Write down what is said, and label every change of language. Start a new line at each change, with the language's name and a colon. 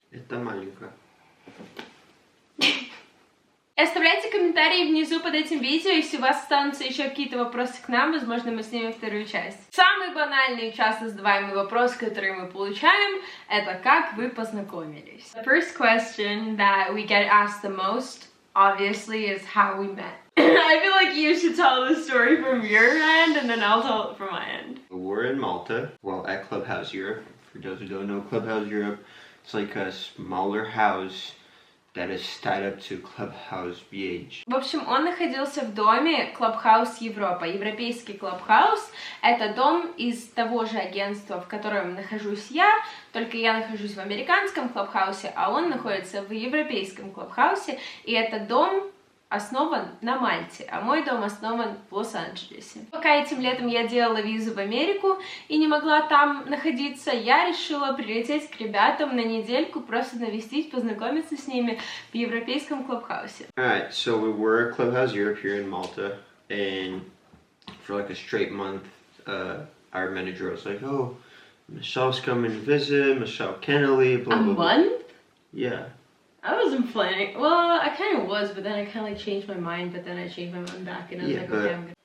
Russian: Это маленько. Оставляйте комментарии внизу под этим видео, если у вас останутся еще какие-то вопросы к нам, возможно, мы снимем вторую часть. Самый банальный и часто задаваемый вопрос, который мы получаем, это как вы познакомились.
English: The first question that we get asked the most, obviously, is how we met. I feel like you should tell the story from your end, and then I'll tell it from my end. We're in Malta, well, at Clubhouse Europe. For those who don't know, Clubhouse Europe, it's like a smaller house that is tied up to Clubhouse BH.
Russian: В общем, он находился в доме Clubhouse Европа. Европейский Clubhouse — это дом из того же агентства, в котором нахожусь я, только я нахожусь в американском Clubhouse, а он находится в европейском Clubhouse, и этот дом основан на Мальте, а мой дом основан в Лос-Анджелесе. Пока этим летом я делала визу в Америку и не могла там находиться, я решила прилететь к ребятам на недельку, просто навестить, познакомиться с ними в европейском Клабхаусе.
English: Alright, so we were at Clubhouse Europe here in Malta, and for like a straight month, our manager was like, oh, Michelle's coming to visit, Mishel Kennelly, blah, blah, blah. A month? Yeah. I wasn't planning. Well, I kind of was, but then I kind of like changed my mind, but then I changed my mind back, and I was like, okay, I'm good.